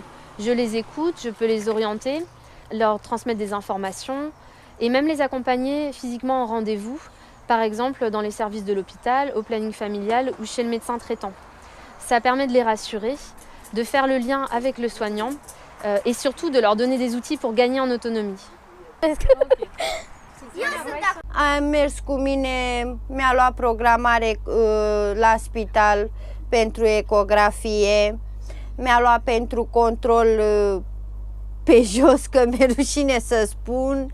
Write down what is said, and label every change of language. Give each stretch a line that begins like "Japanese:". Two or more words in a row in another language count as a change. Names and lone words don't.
French: Je les écoute, je peux les orienter, leur transmettre des informations et même les accompagner physiquement en rendez-vous, par exemple dans les services de l'hôpital, au planning familial ou chez le médecin traitant. Ça permet de les rassurer, de faire le lien avec le soignant et surtout de leur donner des outils pour gagner en autonomie.
Romanian: Am mers cu mine, mi-a luat programare la spital pentru ecografie, mi-a luat pentru control pe jos, că mi-e rușine să spun.